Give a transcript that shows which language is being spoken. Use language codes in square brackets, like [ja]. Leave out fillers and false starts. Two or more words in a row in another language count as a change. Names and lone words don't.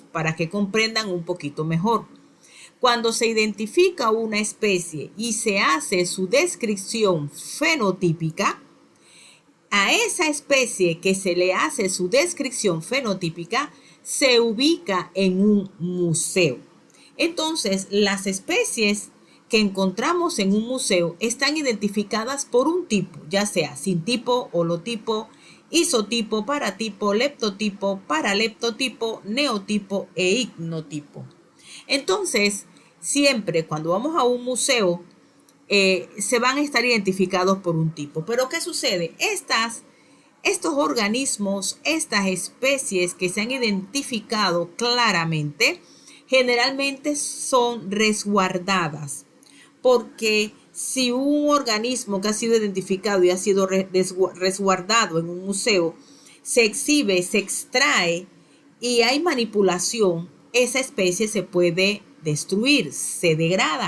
[es] Para que comprendan un poquito mejor. Cuando se identifica una especie y se hace su descripción fenotípica, a esa especie que se le hace su descripción fenotípica se ubica en un museo. Entonces, las especies que encontramos en un museo están identificadas por un tipo, ya sea sintipo, holotipo, isotipo, paratipo, leptotipo, paraleptotipo, neotipo e ignotipo. Entonces, siempre cuando vamos a un museo, se van a estar identificados por un tipo. Pero ¿qué sucede? Estos organismos, estas especies que se han identificado claramente, generalmente son resguardadas, porque si un organismo que ha sido identificado y ha sido resguardado en un museo se exhibe, se extrae y hay manipulación, esa especie se puede destruir, se degrada.